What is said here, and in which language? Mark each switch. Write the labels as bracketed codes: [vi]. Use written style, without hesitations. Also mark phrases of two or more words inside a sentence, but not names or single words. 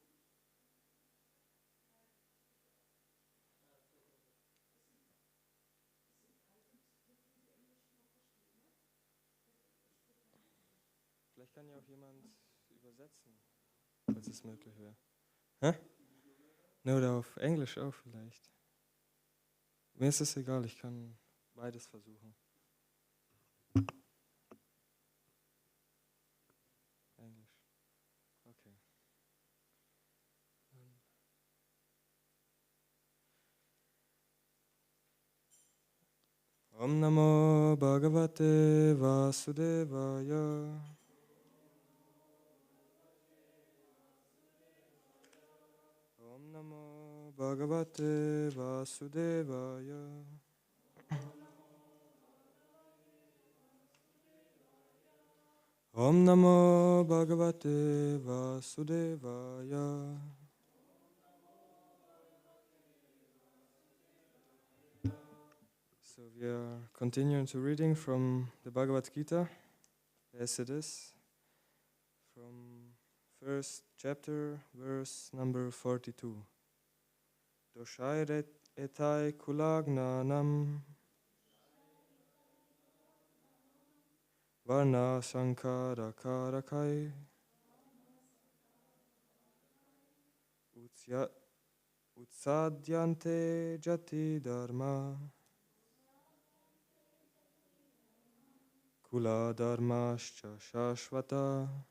[de] Vielleicht kann ja auch jemand übersetzen, falls es möglich wäre. Hä? Ne, oder auf Englisch auch vielleicht. Mir ist es egal, ich kann beides versuchen. Englisch. Okay. [sa] ॐ नमो भगवते वासुदेवाय. ॐ नमो भगवते वासुदेवाय. ॐ नमो भगवते वासुदेवाय. [en] We are continuing to reading from the Bhagavad Gita, as it is, from first chapter, verse number 42. [sa] दोषैरेतैः कुलघ्नानां वर्णसङ्करकारकैः उत्साद्यन्ते जातिधर्माः कुलधर्माश्च शाश्वताः